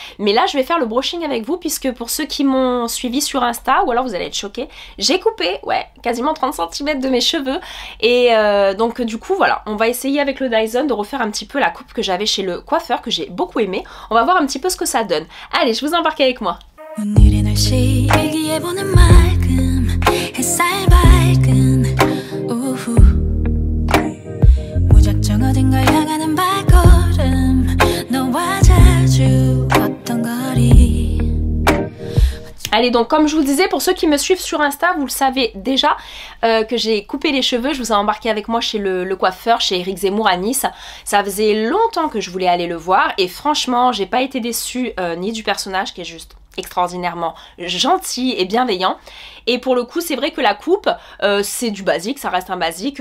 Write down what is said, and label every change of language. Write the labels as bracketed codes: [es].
[fr] Mais là je vais faire le brushing avec vous, puisque pour ceux qui m'ont suivi sur Insta, ou alors vous allez être choqués, j'ai coupé, ouais, quasiment 30 cm de mes cheveux. Et donc du coup voilà, on va essayer avec le Dyson de refaire un petit peu la coupe que j'avais chez le coiffeur, que j'ai beaucoup aimé. On va voir un petit peu ce que ça donne. Allez, je vous embarque avec moi. [ko] 오늘의 날씨 일기예보는 맑음 햇살 밝은 오후 무작정 어딘가 향하는 발걸음 너와 자주 걷던 거리. [fr] Allez, donc comme je vous disais, pour ceux qui me suivent sur Insta, vous le savez déjà que j'ai coupé les cheveux. Je vous ai embarqué avec moi chez le coiffeur, chez Eric Zemmour à Nice. Ça faisait longtemps que je voulais aller le voir et franchement j'ai pas été déçue ni du personnage qui est juste extraordinairement gentil et bienveillant, et pour le coup c'est vrai que la coupe c'est du basique, ça reste un basique.